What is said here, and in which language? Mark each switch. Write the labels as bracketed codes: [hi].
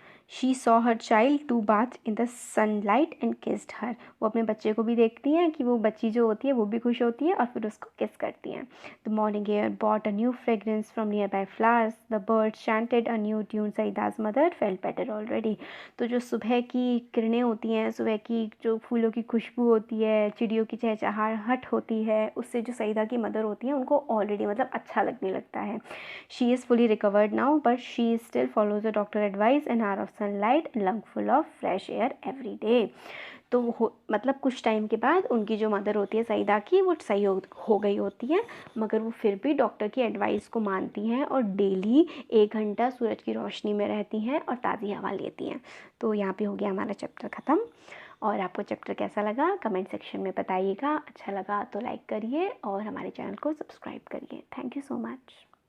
[en] She saw her child to bath in the sunlight and kissed her. [hi] वो अपने बच्चे को भी देखती हैं कि वो बच्ची जो होती है वो भी खुश होती है और फिर उसको किस करती हैं. [en] The morning air brought a new fragrance from nearby flowers. The birds chanted a new tune. Saeeda's mother felt better already. [hi] तो जो सुबह की किरणें होती हैं, सुबह की जो फूलों की खुशबू होती है, चिड़ियों की चहचहाहट होती है, उससे जो सईदा की मदर होती हैं उनको ऑलरेडी मतलब अच्छा लगने लगता है. [en] She is fully recovered now, but she still follows the doctor advice and hour of sunlight and lung full of fresh air every day. [hi] तो मतलब कुछ टाइम के बाद उनकी जो मदर होती है सईदा की वो सही हो गई होती है मगर वो फिर भी डॉक्टर की एडवाइस को मानती हैं और डेली 1 घंटा सूरज की रोशनी में रहती हैं और ताज़ी हवा लेती हैं. तो यहाँ पे हो गया हमारा चैप्टर ख़त्म. और आपको चैप्टर कैसा लगा कमेंट सेक्शन में बताइएगा. अच्छा लगा तो लाइक करिए और हमारे चैनल को सब्सक्राइब करिए. [en] Thank you so much.